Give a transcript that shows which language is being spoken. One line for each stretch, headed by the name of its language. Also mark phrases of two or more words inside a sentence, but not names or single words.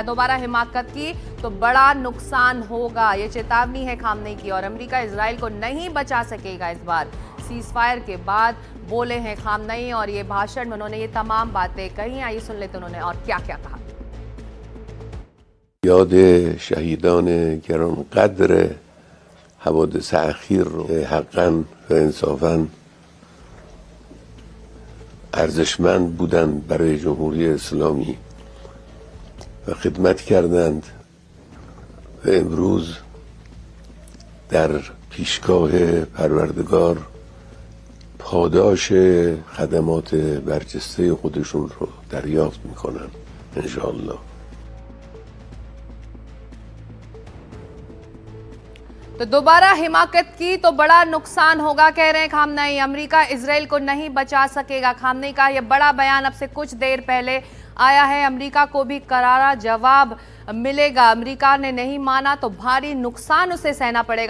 Hindi: दोबारा हिमाकत की तो बड़ा नुकसान होगा, ये चेतावनी है खामेनेई की। और अमेरिका इजरायल को नहीं बचा सकेगा। इस बार सीजफायर के बाद बोले हैं खामेनेई और ये भाषण में उन्होंने ये तमाम बातें कही। आइए सुन लेते उन्होंने और क्या क्या कहा।
Persian: یاد شهیدان गرانقدر حوادث اخیر رو حقاً و انصافاً ارزشمند بودند برای جمهوری اسلامی و خدمت کردند و امروز در پیشگاه پروردگار پاداش خدمات برجسته خودشون رو دریافت میکنن انشاءالله.
Hindi: तो दोबारा हिमाकत की तो बड़ा नुकसान होगा, कह रहे हैं खामेनेई। अमेरिका इजरायल को नहीं बचा सकेगा। खामेनेई का यह बड़ा बयान अब से कुछ देर पहले आया है। अमेरिका को भी करारा जवाब मिलेगा। अमेरिका ने नहीं माना तो भारी नुकसान उसे सहना पड़ेगा।